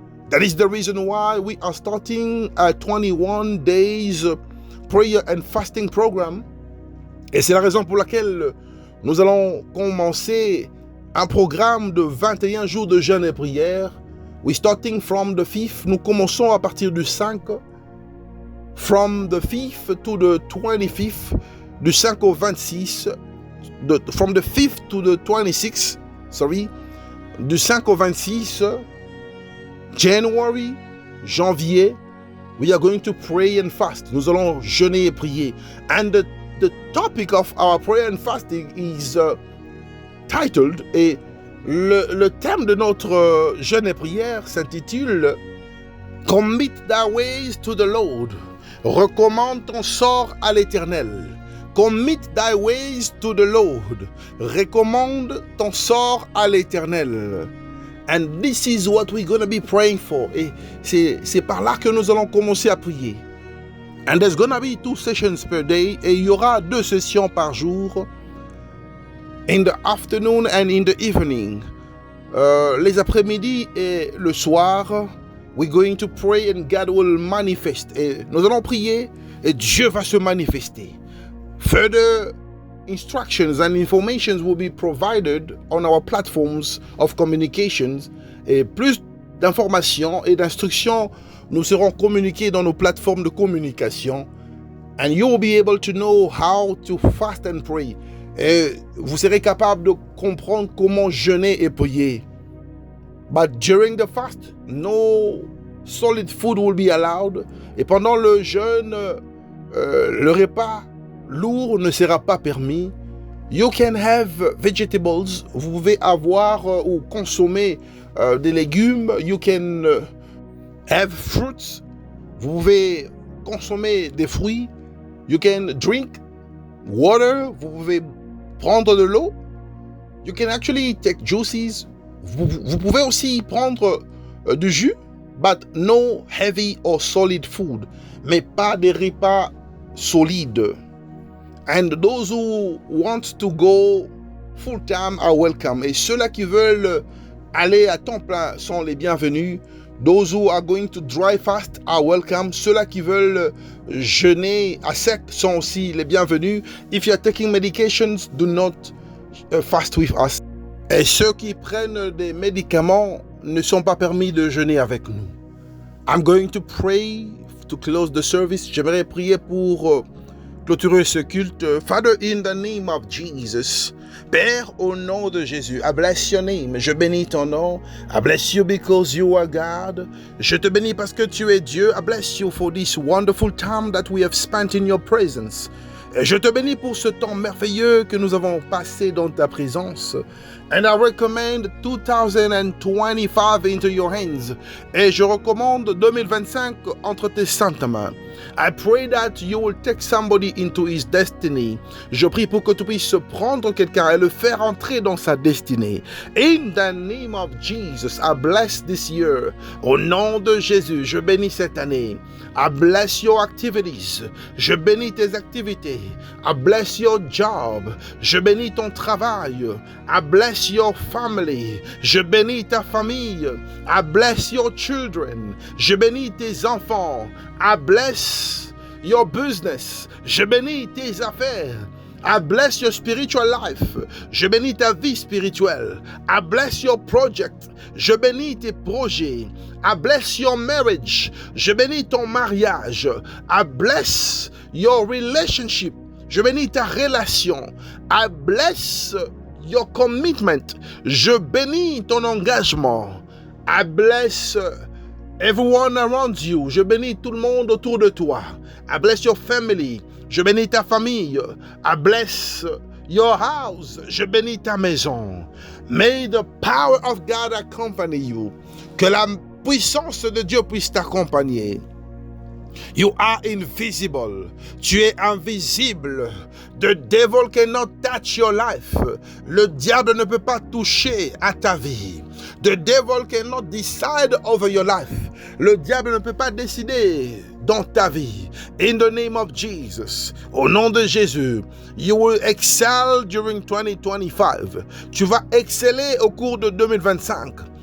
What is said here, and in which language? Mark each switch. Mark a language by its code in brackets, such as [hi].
[en] That is the reason why we are starting a 21 days prayer and fasting program. [fr] Et c'est la raison pour laquelle nous allons commencer un programme de 21 jours de jeûne et prière. [en] We starting from the 5th. [fr] Nous commençons à partir du 5. [en] From the 5th to the 25th. [fr] Du 5 au 26. [en] From the 5th to the 26th. Sorry. [fr] Du 5 au 26. [en] January. [fr] Janvier. [en] We are going to pray and fast. [fr] Nous allons jeûner et prier. [en] And the topic of our prayer and fasting is titled, [fr] et le thème de notre jeûne et prière s'intitule [en] Commit thy ways to the Lord. [fr] Recommande ton sort à l'Éternel. [en] Commit thy ways to the Lord. [fr] Recommande ton sort à l'Éternel. [en] And this is what we're going to be praying for. [fr] Et c'est par là que nous allons commencer à prier. [en] And there's going to be 2 sessions per day. [fr] Et il y aura 2 sessions par jour. [en] In the afternoon and in the evening. [fr] Les après-midi et le soir. [en] We're going to pray and God will manifest. [fr] Et nous allons prier et Dieu va se manifester. [en] Further instructions and informations will be provided on our platforms of communications. [fr] Et plus d'informations et d'instructions nous seront communiquées dans nos plateformes de communication. [en] And you will be able to know how to fast and pray. [fr] Et vous serez capable de comprendre comment jeûner et prier. [en] But during the fast, no solid food will be allowed. [fr] Et pendant le jeûne, le repas lourd ne sera pas permis. [en] You can have vegetables. [fr] Vous pouvez avoir ou consommer des légumes. [en] You can have fruits. [fr] Vous pouvez consommer des fruits. [en] You can drink water. [fr] Vous pouvez prendre de l'eau. [en] You can actually take juices. [fr] Vous pouvez aussi prendre du jus. [en] But no heavy or solid food. [fr] Mais pas des repas solides. [en] And those who want to go full time are welcome. [fr] Et ceux-là qui veulent aller à temps plein sont les bienvenus. [en] Those who are going to dry fast are welcome. [fr] Ceux-là qui veulent jeûner à sec sont aussi les bienvenus. [en] If you are taking medications, do not fast with us. [fr] Et ceux qui prennent des médicaments ne sont pas permis de jeûner avec nous. [en] I'm going to pray to close the service. [fr] J'aimerais prier pour clôturer ce culte. [en] Father, in the name of Jesus, [fr] Père, au nom de Jésus, [en] I bless your name. [fr] Je bénis ton nom. [en] I bless you because you are God. [fr] Je te bénis parce que tu es Dieu. [en] I bless you for this wonderful time that we have spent in your presence. [fr] Et je te bénis pour ce temps merveilleux que nous avons passé dans ta présence. [en] And I recommend 2025 into your hands. [fr] Et je recommande 2025 entre tes saintes mains. [en] I pray that you will take somebody into his destiny. [fr] Je prie pour que tu puisses prendre quelqu'un et le faire entrer dans sa destinée. [en] In the name of Jesus, I bless this year. [fr] Au nom de Jésus, je bénis cette année. [en] I bless your activities. [fr] Je bénis tes activités. [en] I bless your job. [fr] Je bénis ton travail. [en] I bless your family. [fr] Je bénis ta famille. [en] I bless your children. [fr] Je bénis tes enfants. [en] I bless your business. [fr] Je bénis tes affaires. [en] I bless your spiritual life. [fr] Je bénis ta vie spirituelle. [en] I bless your project. [fr] Je bénis tes projets. [en] I bless your marriage. [fr] Je bénis ton mariage. [en] I bless your relationship. [fr] Je bénis ta relation. [en] I bless your commitment. [fr] Je bénis ton engagement. [en] I bless everyone around you. [fr] Je bénis tout le monde autour de toi. [en] I bless your family. [fr] Je bénis ta famille. [en] I bless your house. [fr] Je bénis ta maison. [en] May the power of God accompany you. [fr] Que la puissance de Dieu puisse t'accompagner. [en] You are invisible. [fr] Tu es invisible. [en] The devil cannot touch your life. [fr] Le diable ne peut pas toucher à ta vie. [en] The devil cannot decide over your life. [fr] Le diable ne peut pas décider dans ta vie. [en] In the name of Jesus, [fr] au nom de Jésus, [en] you will excel during 2025. [fr] Tu vas exceller au cours de 2025.